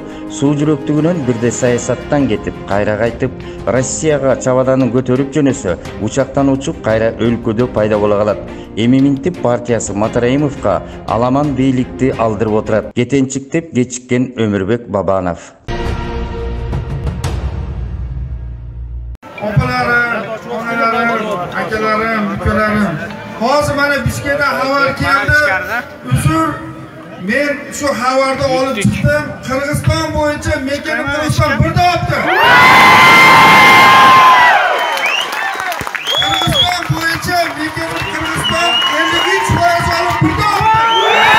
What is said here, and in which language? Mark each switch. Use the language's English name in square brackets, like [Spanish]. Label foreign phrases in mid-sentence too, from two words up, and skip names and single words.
[Kyrgyz] Суу жүрөктүгүнөн бирде саясаттан кетип, кайра кайтып, Россияга чабаданын көтөрүп жөнөсө, учактан учуп кайра өлкөдө пайда боло калат. Эми минтип партиясы Матраимовго аламан бийликти алдырып отурат. Кетенчиктеп кечиккен Өмүрбек Бабанов. [Uzbek] Опаларым, onalarim, akalarim, ukalarim. Hozir mana Bishkekda xabar keldi. Uzr, men shu xabarni olib chiqdim. Qirg'iziston bo'yicha Mekeni Qirg'iziston birda olibdi. Qirg'iziston bo'yicha Mekeni Qirg'iziston 53% olib birda olibdi.